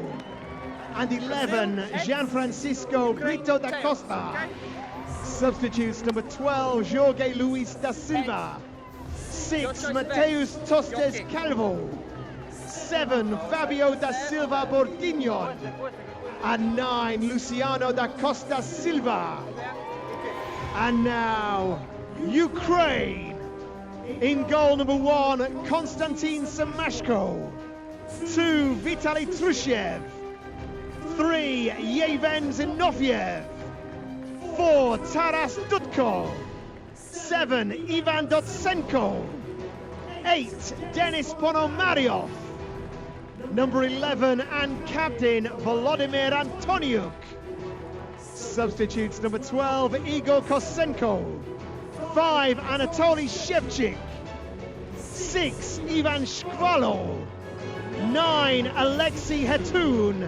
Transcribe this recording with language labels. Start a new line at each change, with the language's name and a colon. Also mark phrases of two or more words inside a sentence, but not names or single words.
English: And 11, Gianfrancisco Brito da Costa. Substitutes: number 12, Jorge Luis da Silva. 6, Mateus Tostes Calvo. 7, Fabio da Silva Bordignon. And 9, Luciano da Costa Silva. And now, Ukraine. In goal, number 1, Konstantin Semashko. 2, Vitaly Trushev. 3, Yevhen Zinoviev. 4, Taras Dudko. 7, Ivan Dotsenko. 8, Denis Ponomariov. Number 11 and captain Volodymyr Antoniuk. Substitutes: number 12, Igor Kosenko. 5, Anatoly Shevchik. 6, Ivan Shkvalo. 9, Alexei Hetun.